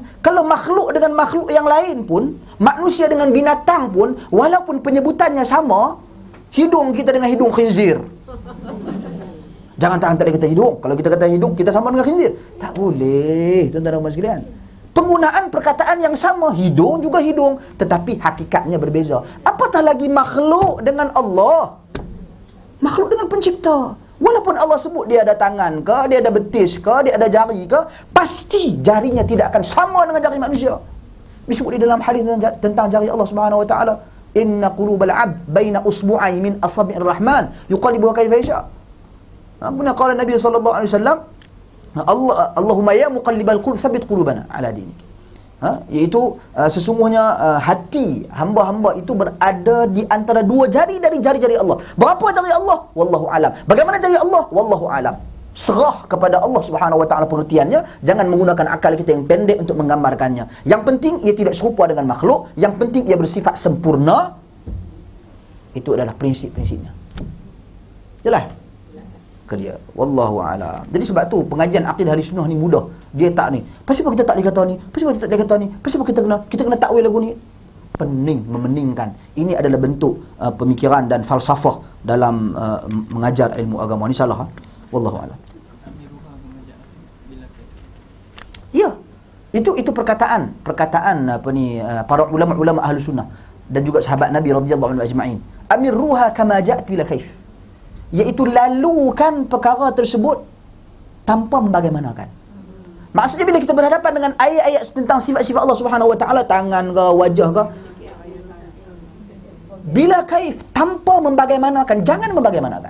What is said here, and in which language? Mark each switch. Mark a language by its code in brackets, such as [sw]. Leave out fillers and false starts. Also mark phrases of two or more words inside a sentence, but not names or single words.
[ms] Kalau makhluk dengan makhluk yang lain pun, manusia dengan binatang pun, walaupun penyebutannya sama, hidung kita dengan hidung khinzir. Jangan tak kata hidung. Kalau kita kata hidung, kita sama dengan khinzir. Tak boleh, tuan-tuan dan puan sekalian. Penggunaan perkataan yang sama, hidung juga hidung, tetapi hakikatnya berbeza. Apatah lagi makhluk dengan Allah. Makhluk dengan pencipta. Walaupun Allah sebut dia ada tangan ke, dia ada betis ke, dia ada jari ke, pasti jarinya tidak akan sama dengan jari manusia. Disebut di dalam hadis tentang jari Allah [ar] سبحانه وتعالى إن قلوب العبد بين إصبعين من أصابع الرحمن يقلبها كيف يشاء. Benar قال النبي صلى الله عليه وسلم اللهم يا مقلب القلوب ثبت قلوبنا على دينك. [ms] Iaitu sesungguhnya hati hamba-hamba itu berada di antara dua jari dari jari-jari Allah. Berapa jari Allah? [ar] والله أعلم. [ms] Bagaimana jari Allah? [ar] والله أعلم. [ms] Serah kepada Allah [ar] سبحانه وتعالى [ms] pengertiannya, jangan menggunakan akal kita yang pendek untuk menggambarkannya. Yang penting ia tidak serupa dengan makhluk, yang penting ia bersifat sempurna. Itu adalah prinsip-prinsipnya. Jelas? Ke dia. [ar] والله أعلم. [ms] Jadi sebab tu pengajian akidah ahli sunnah ni mudah. Dia tak ni. Pasal apa kita tak boleh kata ni? Pasal apa kita tak boleh kata ni? Pasal apa kita kena takwil lagu ni? Pening, memeningkan. Ini adalah bentuk pemikiran dan falsafah dalam mengajar ilmu agama. Ni salah. [ar] والله أعلم. [ms] Ya. Itu perkataan apa ni para ulama-ulama ahli sunnah dan juga sahabat Nabi [ar] رضي الله عنه أجمعين. أمروها كما جاءت بلا كيف. [ms] Iaitu lalukan perkara tersebut tanpa membagaimanakan. Maksudnya bila kita berhadapan dengan ayat-ayat tentang sifat-sifat Allah [ar] سبحانه وتعالى, [ms] tangan ke, wajah ke, [ar] بلا كيف, [ms] tanpa membagaimanakan, jangan membagaimanakan.